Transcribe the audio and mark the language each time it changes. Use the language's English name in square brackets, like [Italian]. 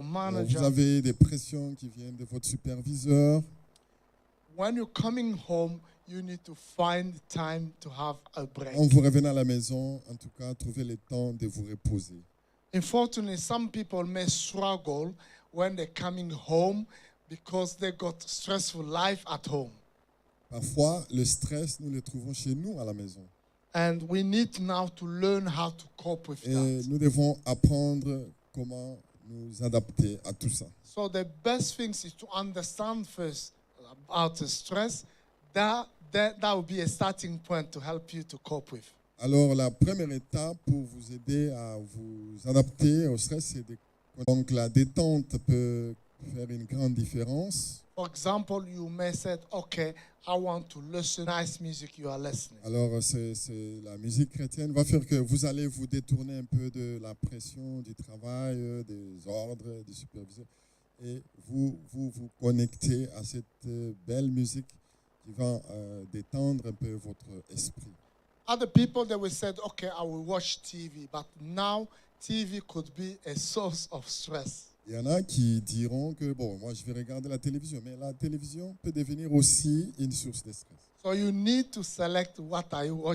[French] vous [English] manager. [French] avez des pressions qui viennent de votre superviseur. [English] When you're coming home, you need to find time to have a break. [French] Quand vous revenez à la maison, en tout cas, trouvez le temps de vous reposer. [English] Unfortunately, some people may struggle when they're coming home because they got stressful life at home. [French] Parfois, le stress, nous le trouvons chez nous à la maison. [English] And we need now to learn how to cope with [French] Et [English] that. [French] nous devons apprendre comment nous adapter à tout ça. [English] So the best thing is to understand first about the stress. That will be a starting point to help you to cope with. [French] Alors, la première étape pour vous aider à vous adapter au stress, c'est donc la détente peut faire une grande différence. [English] For example, you may say, okay, I want to listen to nice music you are listening. [French] Alors, c'est la musique chrétienne va faire que vous allez vous détourner un peu de la pression du travail, des ordres, du superviseur, et vous connectez à cette belle musique qui va détendre un peu votre esprit. [English] Other people, they will say, okay, I will watch TV, but now TV could be a source of stress. [French] Il y en a qui diront que, bon, moi je vais regarder la télévision, mais la télévision peut devenir aussi une source de stress. [English] So you need to select what are you watching.